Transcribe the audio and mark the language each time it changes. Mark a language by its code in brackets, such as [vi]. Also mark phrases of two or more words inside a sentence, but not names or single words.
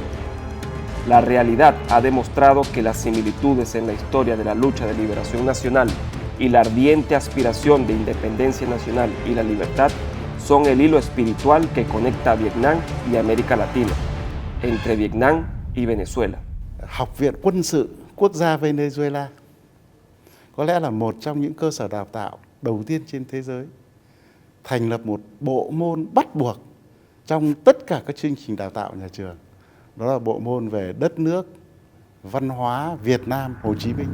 [es] La realidad ha demostrado que las similitudes en la historia de la lucha de liberación nacional y la ardiente aspiración de independencia nacional y la libertad son el hilo espiritual que conecta a Vietnam y América Latina, entre Vietnam y Venezuela. [vi] Học viện Quân sự Quốc gia Venezuela có lẽ là một trong những cơ sở đào tạo đầu tiên trên thế giới, thành lập một bộ môn bắt buộc trong tất cả các chương trình đào tạo nhà trường. Đó là bộ môn về đất nước, văn hóa Việt Nam Hồ Chí Minh.